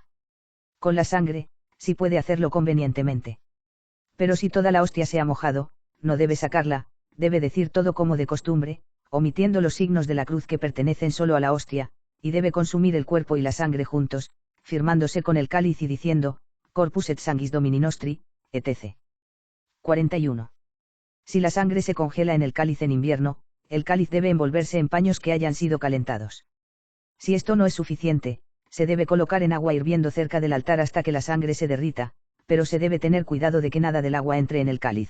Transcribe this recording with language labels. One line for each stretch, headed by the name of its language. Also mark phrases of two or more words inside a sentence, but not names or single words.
Spanish: Con la sangre, sí puede hacerlo convenientemente. Pero si toda la hostia se ha mojado, no debe sacarla, debe decir todo como de costumbre, omitiendo los signos de la cruz que pertenecen solo a la hostia, y debe consumir el cuerpo y la sangre juntos, firmándose con el cáliz y diciendo,
Latin: Corpus et sanguis Domini nostri,
Spanish: etc. 41. Si la sangre se congela en el cáliz en invierno, el cáliz debe envolverse en paños que hayan sido calentados. Si esto no es suficiente, se debe colocar en agua hirviendo cerca del altar hasta que la sangre se derrita, pero se debe tener cuidado de que nada del agua entre en el cáliz.